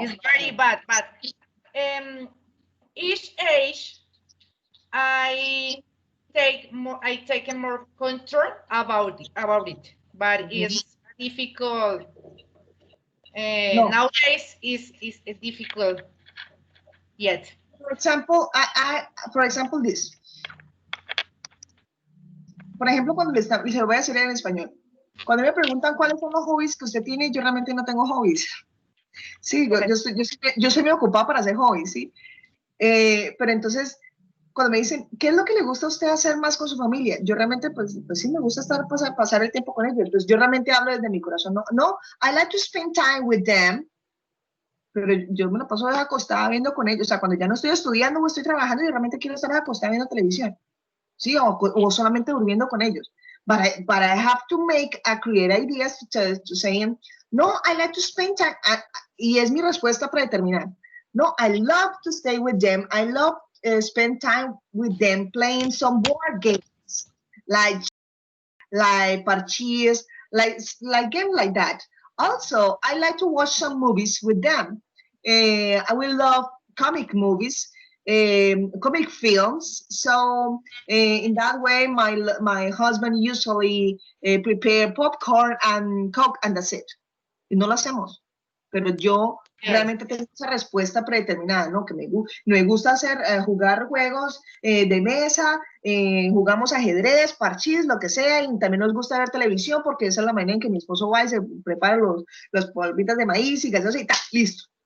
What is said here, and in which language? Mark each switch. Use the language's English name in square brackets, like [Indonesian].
[English] It's very bad, but each age I I take more control about it, but Mhm. it's difficult. No. Nowadays is difficult yet. For example, for example, this. [Spanish] Por ejemplo, y se lo voy a decir en español. Cuando me preguntan cuáles son los hobbies que usted tiene, yo realmente no tengo hobbies. Sí, yo soy muy ocupada para hacer hobbies, ¿sí? Pero entonces, cuando me dicen, ¿qué es lo que le gusta a usted hacer más con su familia? Yo realmente, pues sí, me gusta pasar el tiempo con ellos. Entonces, yo realmente hablo desde mi corazón. [English] No, I like to spend time with them, [Spanish] pero yo me lo paso acostada viendo con ellos. O sea, cuando ya no estoy estudiando o estoy trabajando, yo realmente quiero estar acostada viendo televisión, ¿sí? O solamente durmiendo con ellos. [English] but I have to make a create ideas to saying, no, I like to spend time. [Spanish] Y es mi respuesta predeterminada. [English] No, I love to stay with them. I love spend time with them playing some board games, like parches, like game like that. Also, I like to watch some movies with them. I will love comic movies, comic films. So in that way, my husband usually prepare popcorn and coke, and that's it. [Spanish] Y no lo hacemos. Pero yo realmente tengo esa respuesta predeterminada, ¿no? Que me gusta hacer, jugar juegos de mesa, jugamos ajedrez, parchís, lo que sea, y también nos gusta ver televisión porque esa es la manera en que mi esposo va y se prepara los polvitas de maíz y gaseosa y tal, listo.